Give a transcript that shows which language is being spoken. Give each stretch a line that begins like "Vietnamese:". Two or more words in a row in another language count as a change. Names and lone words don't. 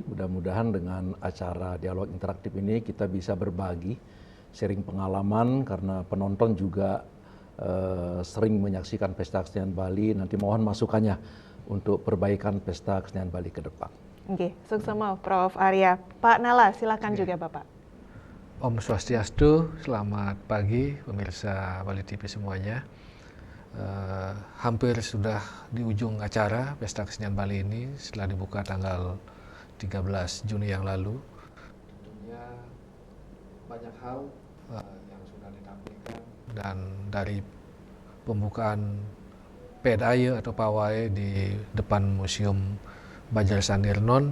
Indonesian: Mudah-mudahan dengan acara dialog interaktif ini kita bisa berbagi, sharing pengalaman karena penonton juga sering menyaksikan Pesta Kesenian Bali. Nanti mohon masukannya untuk perbaikan Pesta Kesenian Bali ke depan. Oke, sukses Prof. Arya. Pak Nala, silakan juga Bapak.
Sanskrit: Om Swastiastu,
Indonesian: selamat pagi pemirsa Bali TV semuanya. Hampir sudah di ujung acara Pesta Kesenian Bali ini setelah dibuka tanggal 13 Juni yang lalu. Tentunya banyak hal yang sudah ditampilkan dan dari pembukaan PDAY atau pawai di depan Museum Banjar Sanirnon.